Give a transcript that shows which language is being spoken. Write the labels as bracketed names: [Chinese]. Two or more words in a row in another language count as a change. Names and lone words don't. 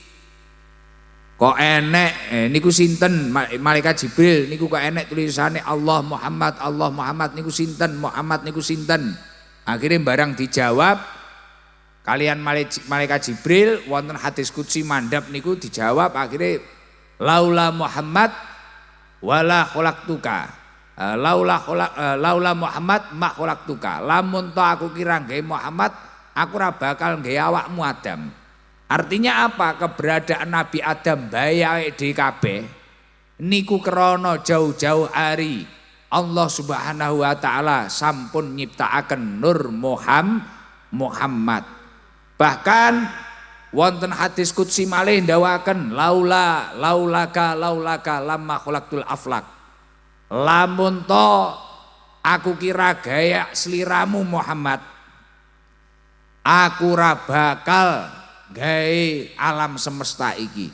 [Javanese] Kok enek niku sinten? Malaikat Jibril niku kok enek tulisane Allah Muhammad niku sinten? Muhammad niku sinten? Akhirnya barang dijawab kalian malaikat Jibril wonten [Arabic] حديث قدسي [Javanese] mandhap niku dijawab akhirnya [Arabic] لولا محمد ولا خلقتك. لولا محمد ما خلقتك. [Javanese] Lamun to aku kira nggawe Muhammad, aku ora bakal nggawe awakmu Adam. Artinya apa? Keberadaan Nabi Adam bae awake dhewe kabeh niku krana [Indonesian] jauh-jauh hari [Javanese] Allah [Arabic] سبحانه وتعالى [Javanese] sampun nyiptakaken Nur Muhammad. Bahkan wonten [Arabic] حديث قدسي [Javanese] malih ndawaken [Arabic] لولاك لما خلقت الأفلاك. [Javanese] Lamun to aku kira gaya sliramu Muhammad, aku ora bakal gawe alam semesta iki.